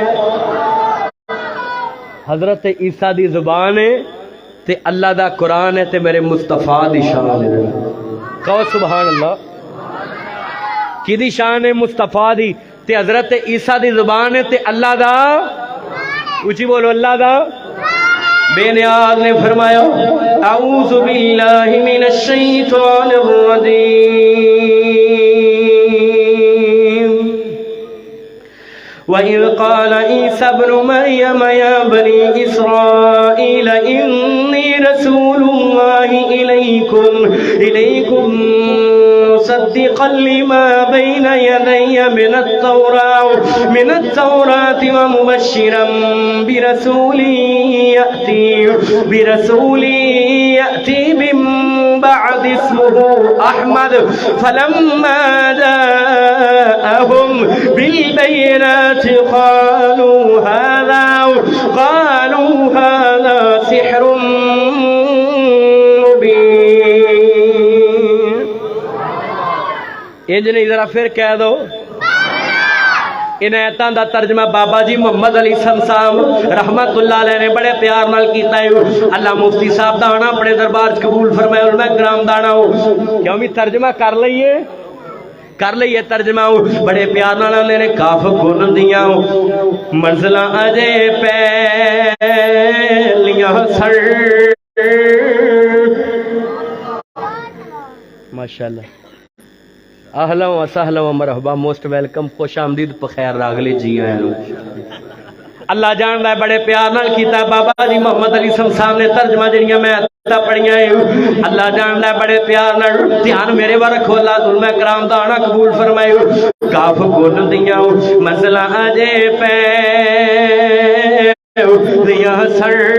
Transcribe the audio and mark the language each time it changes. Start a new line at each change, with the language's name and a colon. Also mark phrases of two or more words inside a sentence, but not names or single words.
Punjabi: حضرت عیسیٰ دی زبان ہے تے اللہ دا قرآن ہے تے میرے مصطفیٰ دی شان ہے. کہو
Arabic: سبحان الله.
Punjabi: کدی شان ہے؟ مصطفیٰ دی. تے حضرت عیسیٰ دی زبان ہے تے اللہ دا، اچی بولو، اللہ دا. بے نیاز نے فرمایا
Arabic: أعوذ بالله من الشيطان الرجيم وإذ قال عيسى ابن مريم يا بني إسرائيل إني رسول الله إليكم مصدقا لما بين يدي من التوراة ومبشرا برسول يأتي من بعد اسمه أحمد فلما جاءهم بالبينات قالوا هذا سحر مبين.
Punjabi: انج نہیں، ذرا فیر کہہ دو. ان آیتاں دا ترجمہ بابا جی محمد علی صاحب
Arabic: رحمة الله عليه
Punjabi: نے بڑے پیار نال کیتا ہے. اللہ مفتی صاحب دا آنا اپنے دربار چ قبول فرمائے۔ علماء کرام دا آنا ہو کیوں بھی ترجمہ کر لئیے ترجمہ بڑے پیار نال آندے نے. کاف گن دیاں منزلاں اجے پیلیاں سر. ماشاءاللہ.
Arabic: أهلا وسهلا ومرحبا,
English: Most welcome,
Urdu: خوش آمدید,
Punjabi: بخیر راگلے جی آئے. اللہ جاندا ہے بڑے پیار نال کیتا. بابا جی محمد علی صاحب نے ترجمہ جڑیاں میں پڑھیاں ہے، اللہ جاندا ہے بڑے پیار نال. دھیان میرے وال رکھو، اللہ علماء کرام دا آنا قبول فرمائے. کاف گن دیاں منزلاں اجے پیلیاں سر.